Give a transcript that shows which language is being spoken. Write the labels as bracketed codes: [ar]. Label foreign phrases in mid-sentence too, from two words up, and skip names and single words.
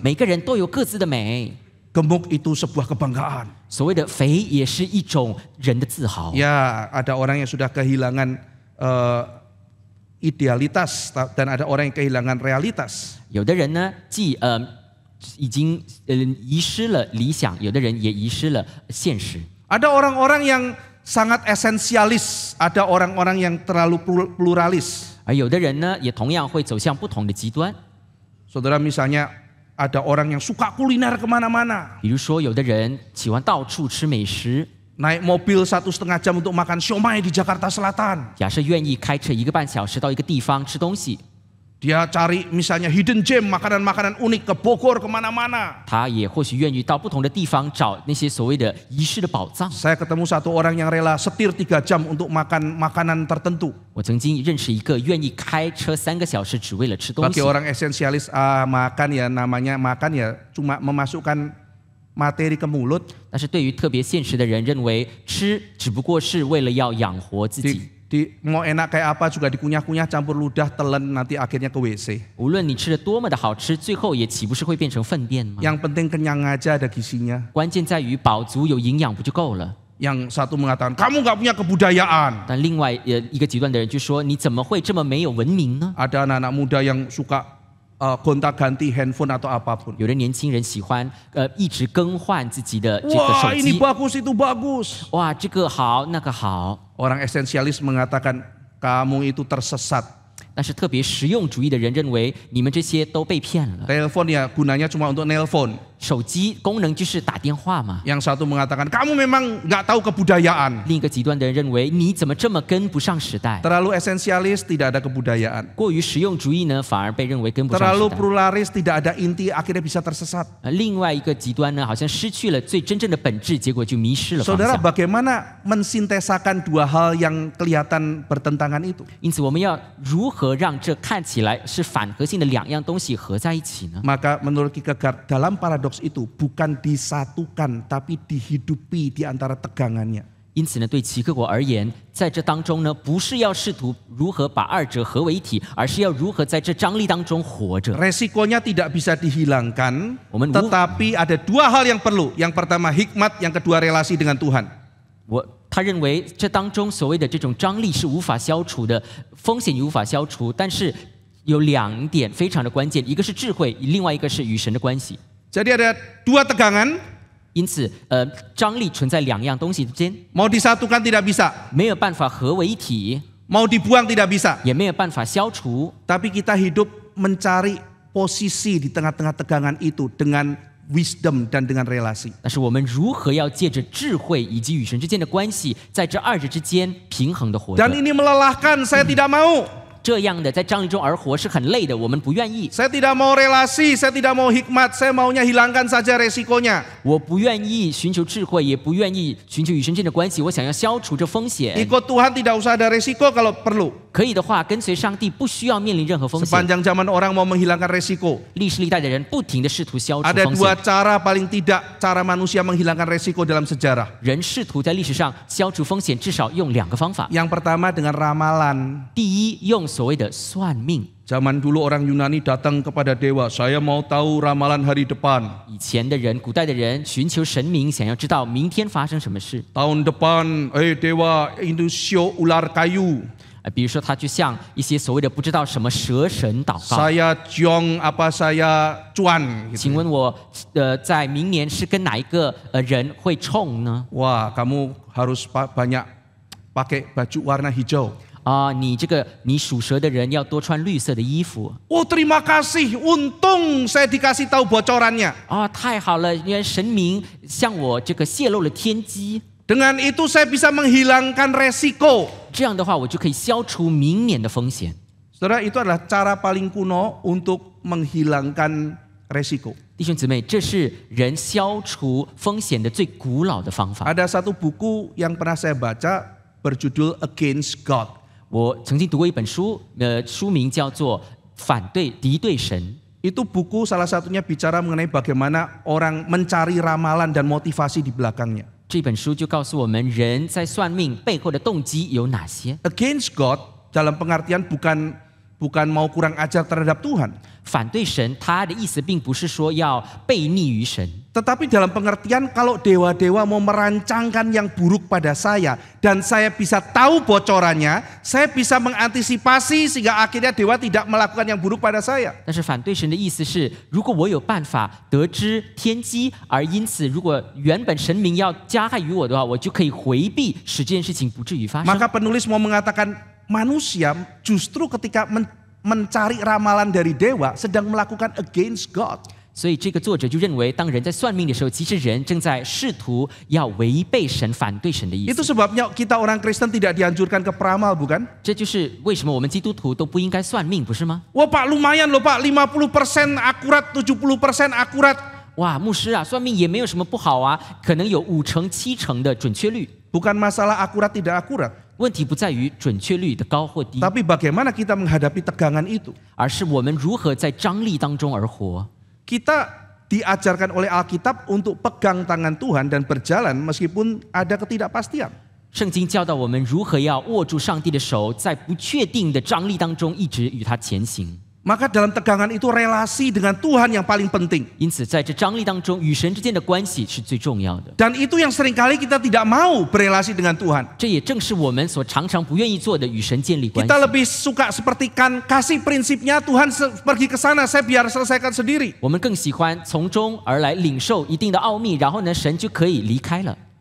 [zh] 每个人都有各自的美。 [id] Gemuk itu sebuah kebanggaan. [zh] 所谓的肥也是一种人的自豪。 [id] Ya, ada orang yang sudah kehilangan idealitas dan ada orang yang kehilangan realitas. [zh] 有的人呢，既已经遗失了理想，有的人也遗失了现实。 [id] Ada orang-orang yang sangat esensialis, ada orang-orang yang terlalu pluralis. [zh] 而有的人呢，也同样会走向不同的极端。 [id] Saudara, misalnya ada orang yang suka kuliner kemana-mana. [zh] 比如说，有的人喜欢到处吃美食， [id] Naik mobil 1,5 jam untuk makan siomay di Jakarta Selatan. [zh] 假设愿意开车1个半小时到一个地方吃东西， [id] Dia cari misalnya [en] hidden gem, [id] makanan-makanan unik ke Bogor kemana-mana. [zh] 他也或许愿意到不同的地方找那些所谓的遗失的宝藏。 [id] Saya ketemu satu orang yang rela setir 3 jam untuk makan makanan tertentu. [zh] 我曾经认识一个愿意开车3个小时只为了吃东 [id] Bagi [zh] 西。 [id] orang esensialis, makan ya namanya makan ya cuma memasukkan materi ke mulut. [zh] 但是对于特别现实的人，认为吃只不过是为了要养活自己。 [id] Mau enak kayak apa juga dikunyah-kunyah campur ludah telan nanti akhirnya ke WC. [zh] 无论你吃的多么的好吃，最后也岂不是会变成粪便吗？ [id] Yang penting kenyang aja ada gizinya. [zh] 关键在于饱足有营养不就够了？ [id] Yang satu mengatakan kamu nggak punya kebudayaan. [zh] 但另外一个极端的人就说：“你怎么会这么没有文明呢？” [id] Ada anak-anak muda yang suka gonta-ganti handphone atau apapun. [zh] 有的年轻人喜欢一直更换自己的这个 [id] Wah, [zh] 手 [id] ini [zh] 机。 [id] bagus itu bagus. [zh] 哇，这个好，那个好。 [id] Orang esensialis mengatakan kamu itu tersesat. [zh] 但是特别实用主义的人认为，你们这些都被骗了。 [id] Telepon ya gunanya cuma untuk nelpon. [zh] 手机功能就是打电话嘛。 [id] Yang satu mengatakan kamu memang nggak tahu kebudayaan. [zh] 另一个极端的人认为，你怎么这么跟不上时代？ [id] Terlalu esensialis tidak ada kebudayaan. [zh] 过于实用主义呢，反而被认为跟不上时 [id] Terlalu [zh] 代。 [id] pluralis tidak ada inti akhirnya bisa tersesat. [zh] 另外一个极端呢，好像失去了最真正的本质，结果就迷失了方 [id] Saudara, [zh] 向。 [id] bagaimana mensintesakan 2 hal yang kelihatan bertentangan itu? [zh] 因此，我们要如何让这看起来是反核性的2样东西合在一起呢？ [id] Maka menurut Kierkegaard dalam paradoks itu bukan disatukan tapi dihidupi di antara tegangannya. [zh] 因此呢，对齐克果而言，在这当中呢，不是要试图如何把2者合为一体，而是要如何在这张力当中活着。 [id] Resikonya tidak bisa dihilangkan, Omen- tetapi ada 2 hal yang perlu. Yang pertama hikmat, yang kedua relasi dengan Tuhan. [zh] 他认为这当中所谓的这种张力是无法消除的，风险也无法消除，但是有2点非常的关键，一个是智慧，另外一个是与神的关系。 [id] Jadi ada 2 tegangan, [zh] 因此，张力存在2样东西之间， [id] mau disatukan tidak bisa, [zh] 没有办法合为一体， [id] mau dibuang tidak bisa. [zh] 也没有办法消除。 [id] Tapi kita hidup mencari posisi di tengah-tengah tegangan itu dengan wisdom dan dengan relasi. [zh] 但是我们如何要借着智慧以及与神之间的关系，在这2者之间平衡的活着？ [id] Dan ini melelahkan, saya tidak mau. [zh] 这样的在张力中而活是很累的，我们不愿意。 [id] Saya tidak mau relasi, saya tidak mau hikmat, saya maunya hilangkan saja resikonya. [zh] 我不愿意寻求智慧，也不愿意寻求与神之间的关系，我想要消除这风险。 [id] Ikut Tuhan tidak usah ada resiko kalau perlu. [zh] 可以的话，跟随上帝不需要面临任何风险。 [id] Sepanjang zaman orang mau menghilangkan resiko. [zh] 历史历代的人不停地试图消除 [id] Ada [zh] 风 [id] dua [zh] 险。 [id] cara paling tidak cara manusia menghilangkan resiko dalam sejarah. [zh] 人试图在历史上消除风险，至少用2个方法。 [id] Yang pertama dengan ramalan. [zh] 第一，用所谓的算命。 [id] Zaman dulu orang Yunani datang kepada dewa, saya mau tahu ramalan hari depan. [zh] 以前的人，古代的人寻求神明，想要知道明天发生什么事。 [id] Tahun depan, dewa itu show ular kayu. [zh] 比如说，他就向一些所谓的不知道什么蛇神祷告。 [id] Saya Jong apa saya Cuan. [zh] 请问我，在明年是跟哪一个人会冲呢？ [id] Wah, kamu harus banyak pakai baju warna hijau. [zh] 你属蛇的人要多穿绿色的衣服。 [id] Oh, terima kasih, untung saya dikasih tahu bocorannya. [zh] 太好了，因为神明向我这个泄露了天机。 [id] Dengan itu saya bisa menghilangkan resiko. [zh] 这样的话，我就可以消除明年的风险。 [id] Saudara, itu adalah cara paling kuno untuk menghilangkan resiko. [zh] 弟兄姊妹，这是人消除风险的最古老的方法。 [id] Ada satu buku yang pernah saya baca berjudul Against God. [zh] 我曾经读过一本书，书名叫做《敌对神》。 [id] Itu buku salah satunya bicara mengenai bagaimana orang mencari ramalan dan motivasi di belakangnya. [zh] 这本书就告诉我们，人在算命背后的动机有哪些。 [id] Against God dalam pengertian bukan mau kurang ajar terhadap Tuhan. [zh] 反对神，他的意思并不是说要背逆于神。 [id] Tetapi dalam pengertian kalau dewa-dewa mau merancangkan yang buruk pada saya dan saya bisa tahu bocorannya, saya bisa mengantisipasi sehingga akhirnya dewa tidak melakukan yang buruk pada saya. [zh] 但是反对神的意思是，如果我有办法得知天机，而因此如果原本神明要加害于我的话，我就可以回避，使这件事情不至于发生。 [id] Maka penulis mau mengatakan manusia justru ketika mencari ramalan dari dewa sedang melakukan [en] against God. [zh] 所以这个作者就认为，当人在算命的时候，其实人正在试图要违背神、反对神的意 [id] Itu [zh] 思。 [id] sebabnya kita orang Kristen tidak dianjurkan ke peramal, bukan? [zh] 这就是为什么我们基督徒都不应该算命，不是吗？ [id] Wah Pak, lumayan loh Pak, 50% akurat, 70% akurat. [zh] 哇，牧师啊，算命也没有什么不好啊，可能有5成、7成的准确率。 [id] Bukan masalah akurat tidak akurat, [zh] 问题不在于准确率的高或低， [id] tapi bagaimana kita menghadapi tegangan itu. [zh] 而是我们如何在张力当中而活。 [id] Kita diajarkan oleh Alkitab untuk pegang tangan Tuhan dan berjalan meskipun ada ketidakpastian. [zh] 圣经教导我们如何要握住上帝的手，在不确定的张力当中一直与他前行。 [id] Maka dalam tegangan itu relasi dengan Tuhan yang paling penting. [zh] 因此，在这张力当中，与神之间的关系是最重要的。 [id] Dan itu yang seringkali kita tidak mau berelasi dengan Tuhan. [zh] 这也正是我们所常常不愿意做的，与神建立关系 [id] Kita。lebih suka seperti kan kasih prinsipnya Tuhan pergi ke sana, saya biar selesaikan sendiri. [zh] 我们更喜欢从中而来领受一定的奥秘，然后呢，神就可以离开了。